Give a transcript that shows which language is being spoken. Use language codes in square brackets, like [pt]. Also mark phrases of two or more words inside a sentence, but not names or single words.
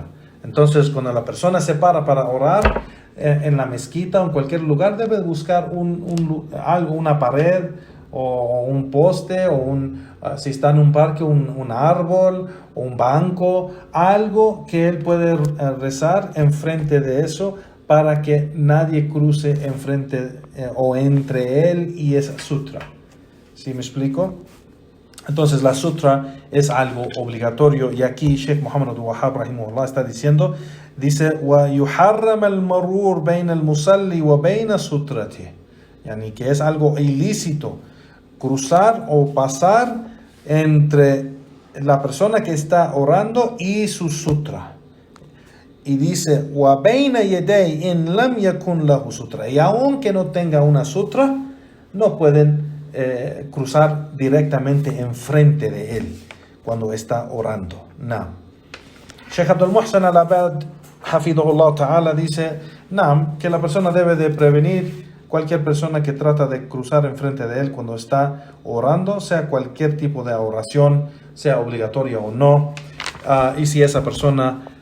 [es] Entonces, cuando la persona se para orar en la mezquita o en cualquier lugar, debe buscar una pared o un poste o si está en un parque, un árbol o un banco, algo que él puede rezar enfrente de eso para que nadie cruce enfrente o entre él y esa sutra. ¿Sí me explico? Entonces la sutra es algo obligatorio, y aquí Sheikh Muhammad Abdul Wahhab rahimahullah está diciendo, dice [ar] وَيُحَرَّمَ الْمَرُورُ بَيْنَ الْمُصَلِّ وَبَيْنَ سُتْرَتِهِ, [es] yani que es algo ilícito cruzar o pasar entre la persona que está orando y su sutra. Y dice [ar] وَبَيْنَ يَدَيْ إِنْ لَمْ يَكُنْ لَهُ [es] sutra, y aunque no tenga una sutra, no pueden cruzar directamente enfrente de él cuando está orando. No. Sheikh Abdul Muhsan Al-Abad [ar] حفظه الله تعالى [es] dice que la persona debe de prevenir cualquier persona que trata de cruzar enfrente de él cuando está orando, sea cualquier tipo de oración, sea obligatoria o no, y si esa persona